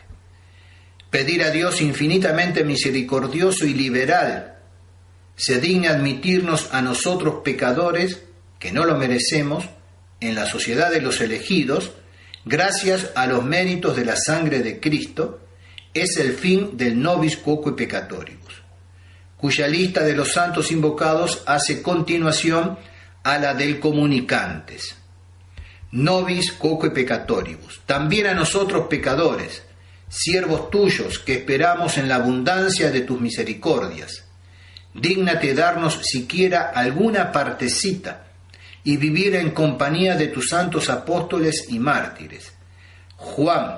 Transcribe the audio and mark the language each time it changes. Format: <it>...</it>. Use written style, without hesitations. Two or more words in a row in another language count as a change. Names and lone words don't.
<es>Pedir a Dios infinitamente misericordioso y liberal se digne admitirnos a nosotros pecadores, que no lo merecemos, en la sociedad de los elegidos, gracias a los méritos de la sangre de Cristo, es el fin del</es> <la>nobis quoque peccatoribus,</la> <es>cuya lista de los santos invocados hace continuación a la del comunicantes.</es> <la>Nobis quoque peccatoribus,</la> <es>también a nosotros pecadores, siervos tuyos que esperamos en la abundancia de tus misericordias, dígnate darnos siquiera alguna partecita y vivir en compañía de tus santos apóstoles y mártires, Juan,</es>